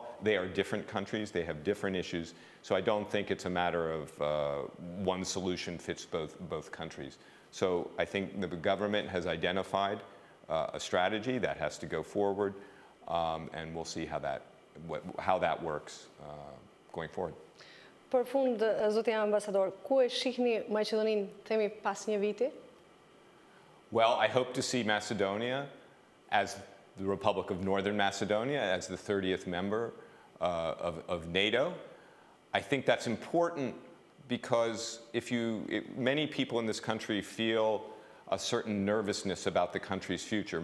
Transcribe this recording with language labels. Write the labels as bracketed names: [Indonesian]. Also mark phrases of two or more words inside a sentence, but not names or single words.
[English] They are different countries, they have different issues, so I don't think it's a matter of one solution fits both countries. So I think the government has identified a strategy that has to go forward, and we'll see how that works going forward. [Albanian] Për fund, zoti ambasador, ku e shihni Maqedoninë themi pas një viti? [English] Well, I hope to see Macedonia as the Republic of Northern Macedonia as the 30th member of NATO. I think that's important because many people in this country feel a certain nervousness about the country's future.